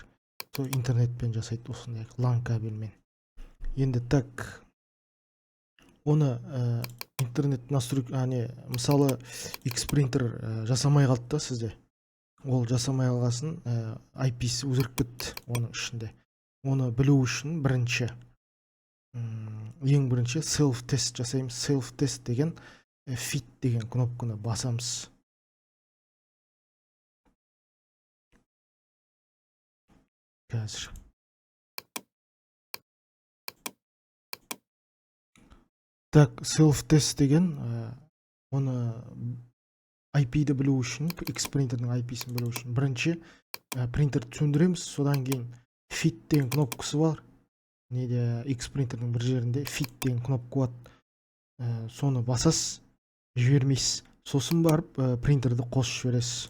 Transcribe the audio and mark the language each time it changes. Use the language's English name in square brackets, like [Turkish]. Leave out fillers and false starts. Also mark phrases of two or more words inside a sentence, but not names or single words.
[Kazakh] Сол интернетпен жасайды осындай LAN кабельмен. Енді так, оны [Russian] интернет настройка, [Kazakh] мысалы X принтер жасамай қалды да сізде. Ол жасамай қалғасын, IP-си өзгеріп кетті оның ішінде. Оны білу үшін ең бірінші [English] self test [Kazakh] жасаймыз. [English] Self test [Kazakh] деген fit деген кнопканы басамыз. Қазір. Так, [English] self test [Kazakh] деген оны IP-ді білу үшін, X принтердің IP-сін білу үшін бірінші принтерді сөндіреміз, содан кейін fit деген кнопкасы бар. Неде X принтердің бір жерінде fit деген кнопка болады. Соны басасыз, жібермейсіз. Сосын барып принтерді қосып жібересіз.